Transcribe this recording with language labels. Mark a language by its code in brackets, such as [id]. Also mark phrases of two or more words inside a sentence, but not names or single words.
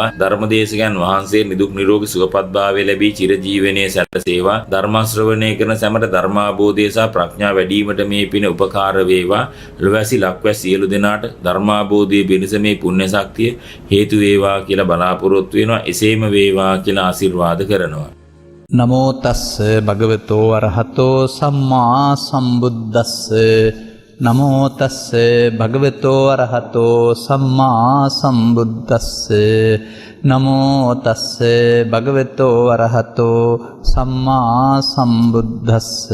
[si] ධර්මදේශකයන් වහන්සේ නිදුක් නිරෝගී සුවපත්භාවය ලැබී චිරජීවනයේ සැලසේවා. ධර්ම ශ්‍රවණය කරන සැමට ධර්මාභෝධය සහ ප්‍රඥා වැඩිවීමට මේ පින උපකාර වේවා. ලොවැසි ලක්වැසි සියලු දෙනාට ධර්මාභෝධය පිණිස මේ පුණ්‍ය ශක්තිය හේතු වේවා කියලා බලාපොරොත්තු වෙනවා. එසේම වේවා කියලා ආශිර්වාද කරනවා. [pi] නමෝ තස්ස භගවතෝ අරහතෝ සම්මා සම්බුද්දස්ස. නමෝ තස්ස භගවතෝ අරහතෝ සම්මා සම්බුද්දස්ස. නමෝ තස්ස භගවතෝ අරහතෝ සම්මා සම්බුද්දස්ස.